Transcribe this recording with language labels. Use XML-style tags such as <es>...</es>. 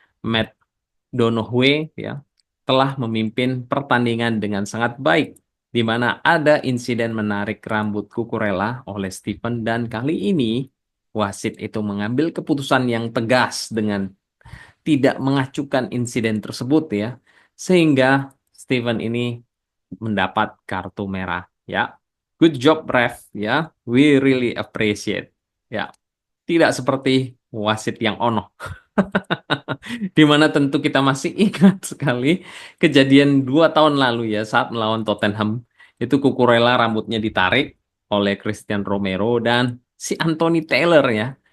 <id>Matt Donohue ya telah memimpin pertandingan dengan sangat baik, di mana ada insiden menarik rambut Cucurella oleh Steven dan kali ini wasit itu mengambil keputusan yang tegas dengan tidak mengacukan insiden tersebut ya, sehingga Steven ini mendapat kartu merah ya.</id> <en>Good job ref ya, we really appreciate ya.</en> <id>Tidak seperti wasit yang ono. Di mana tentu kita masih ingat sekali kejadian 2 tahun lalu ya saat melawan Tottenham. Itu Cucurella rambutnya ditarik oleh Christian Romero dan si Anthony Taylor ya.</id>